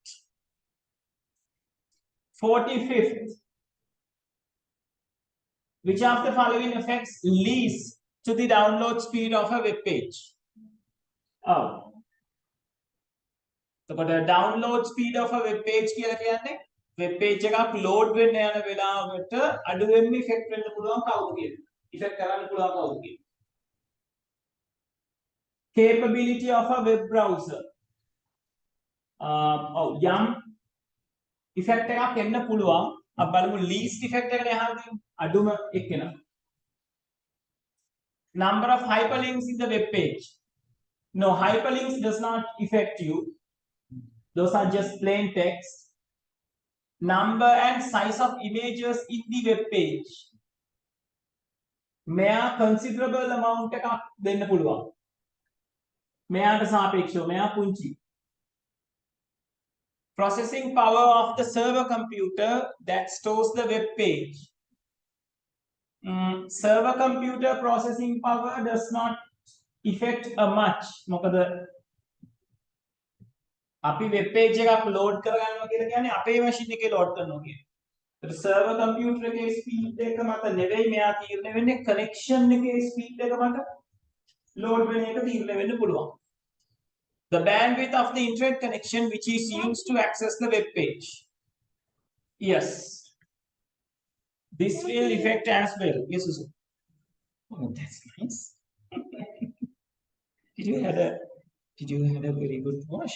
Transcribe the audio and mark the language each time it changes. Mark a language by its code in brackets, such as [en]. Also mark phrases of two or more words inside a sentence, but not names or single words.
[en] 45th. Which of the following effects leads to the download speed of a web page? Oh. So, download speed of a web page [si] කියලා කියන්නේ [en] web page [si] එකක් load වෙන්න යන වෙලාවට අඩුවෙන්ම effect වෙන්න පුළුවන් කවුද කියලා. effect කරන්න පුළුවන් කවුද කියලා. [en] Capability of a web browser. [si] යම් effect එකක් එන්න පුළුවන්. අපි බලමු [en] least effect [si] එකට එහාදී අඩුම එක්කෙනා. [en] Number of hyperlinks in the web page. No, hyperlinks does not affect you. Those are just plain text. Number and size of images in the web page. [si] මෙයා [en] considerable amount [si] එකක් දෙන්න පුළුවන්. මෙයාට සාපේක්ෂව මෙයා පුංචි. [en] Processing power of the server computer that stores the web page. Server computer processing power does not affect much. [si] මොකද අපි [en] web page [si] එකක් load කරගන්නවා කියලා කියන්නේ අපේ machine එකේ load කරනවා කියන්නේ. ඒත් [en] server computer [si] එකේ speed එක මත නෙවෙයි මෙයා තීරණය වෙන්නේ connection එකේ speed එක මත load වෙන එක තීරණය වෙන්න පුළුවන්. [en] The bandwidth of the internet connection which is used to access the web page. Yes. This will affect as well. Yes, Susu. Oh, that's nice. Did you have a very good wash?